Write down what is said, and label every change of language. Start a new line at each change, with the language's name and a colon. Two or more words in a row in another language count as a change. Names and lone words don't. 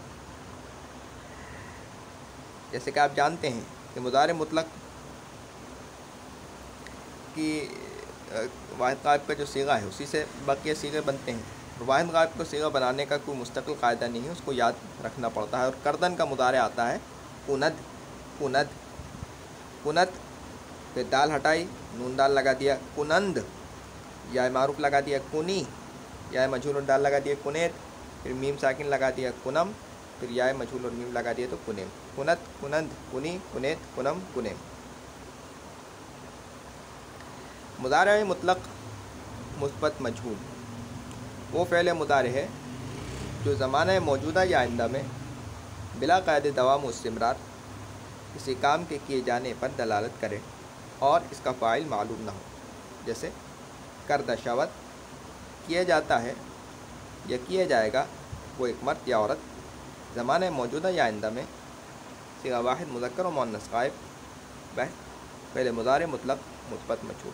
Urdu: جیسے کہ آپ جانتے ہیں کہ مضارع مطلق کی واحد غائب کا جو صیغہ ہے اسی سے باقی صیغے بنتے ہیں۔ واحد غائب کو صیغہ بنانے کا کوئی مستقل قاعدہ نہیں ہے، اس کو یاد رکھنا پڑتا ہے۔ اور کردن کا مضارع آتا ہے کند، کند، کنت، پھر دال ہٹائی، نون دال لگا دیا کنند، یا معروف لگا دیا کنی، یا مجہول اور دال لگا دیا کنیت، پھر میم ساکن لگا دیا کنم، پھر یا مجہول اور میم لگا دیا تو کنیم۔
Persian: کنت، کنند، کنی، کنیت، کنم، کنیم۔
Urdu: مضارع مطلق مثبت مجہول وہ فعل مضارع ہے جو زمانہ موجودہ یا آئندہ میں بلا قید دوام و استمرار کسی کام کے کیے جانے پر دلالت کرے اور اس کا فاعل معلوم نہ ہو۔ جیسے
Persian: کردہ شود،
Urdu: کیا جاتا ہے یا کیا جائے گا، وہ ایک مرد یا عورت زمانہ موجودہ یا آئندہ میں صیغہ واحد مذکر و مؤنث غائب فعل مضارع مطلق مثبت مجہول۔